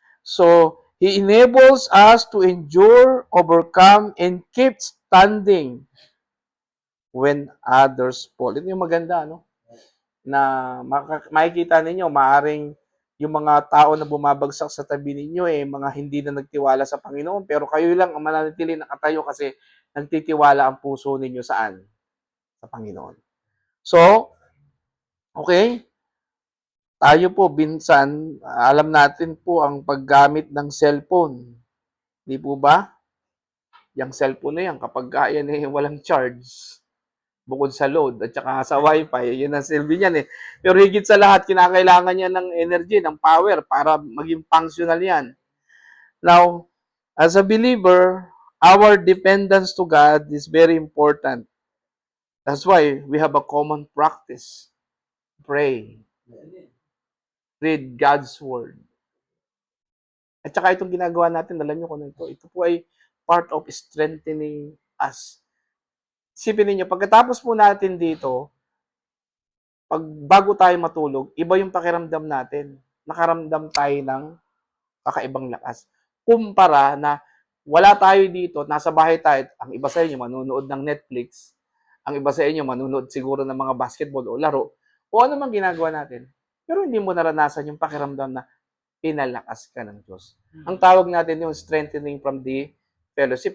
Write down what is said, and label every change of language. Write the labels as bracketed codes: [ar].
[en] So, He enables us to endure, overcome, and keep standing when others fall. [tl] Ito yung maganda, na makikita ninyo, maaring yung mga tao na bumabagsak sa tabi ninyo, mga hindi na nagtiwala sa Panginoon, pero kayo lang ang mananatili nakatayo kasi nagtitiwala ang puso ninyo saan? Sa Panginoon. So, okay, tayo po, minsan, alam natin po ang paggamit ng cellphone. Di po ba? Yung cellphone na yan, kapag yan walang charge, bukod sa load at saka sa wifi, yun ang silbi niyan eh. Pero higit sa lahat, kinakailangan niya ng energy, ng power para maging functional yan. [en] Now, as a believer, our dependence to God is very important. That's why we have a common practice. Pray. Read God's Word. [tl] At saka itong ginagawa natin, alam niyo kung ito. Ito po ay [en] part of strengthening us. [tl] Isipin niyo, pagkatapos po natin dito, bago tayo matulog, iba yung pakiramdam natin. Nakaramdam tayo ng kakaibang lakas. Kumpara na wala tayo dito, nasa bahay tayo, ang iba sa inyo manunood ng Netflix, ang iba sa inyo manunood siguro ng mga basketball o laro, o ano man ginagawa natin. Pero hindi mo naranasan yung pakiramdam na pinalakas ka ng Diyos. Ang tawag natin yung [en] strengthening from the fellowship.